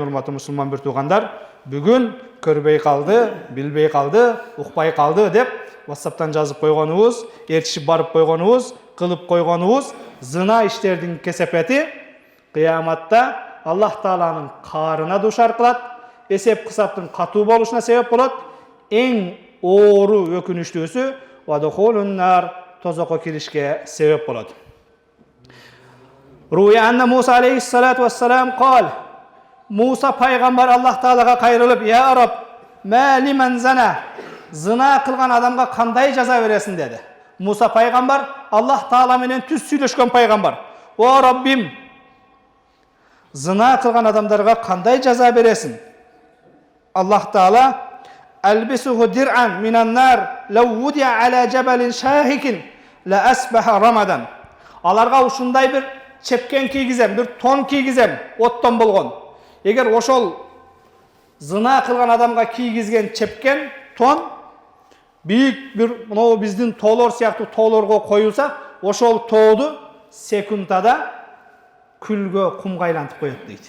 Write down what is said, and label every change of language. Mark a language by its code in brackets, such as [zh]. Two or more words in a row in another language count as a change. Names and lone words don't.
[ky] Урматтуу мусулман бир туугандар, бүгүн көрбөй калды, билбей калды, укпай калды деп WhatsApp'тан жазып койгонубуз, ээрчишип барып койгонубуз, кылып койгонубуз зына иштердин кесепети кыяматта Аллах Тааланын каарына душар кылат, эсеп кысаптын катуу болушуна себеп болот. Эң оору, өкүнүчтүүсү [ar] ودخول النار, [ky] тозокко киришке себеп болот. [ar] روي أن موسى عليه الصلاة والسلام قال, [ky] Муса пайгамбар Аллах Таалага кайрылып: [ar] "يا رب ما لمن زنى", [ky] зына кылган адамга кандай жаза бересиң деди. Муса пайгамбар Аллах Таала менен түз сүйлөшкөн пайгамбар. "О Раббим, зына кылган адамдарга кандай жаза бересиң?" [ar] Аллах Таала: "ألبسه درعا من النار لو وضع على جبل شاهق لأصبح رمادا". [ky] Аларга ушундай бир чепкен кийгизем, бир тон кийгизем, оттон болгон. Эгер ошол зына кылган адамга кийгизген чепкен, тон бийик бир мынау биздин тоолор сыяктуу тоолорго коюлса, ошол тооду секундада күлгө, кумга айлантып коет дейт.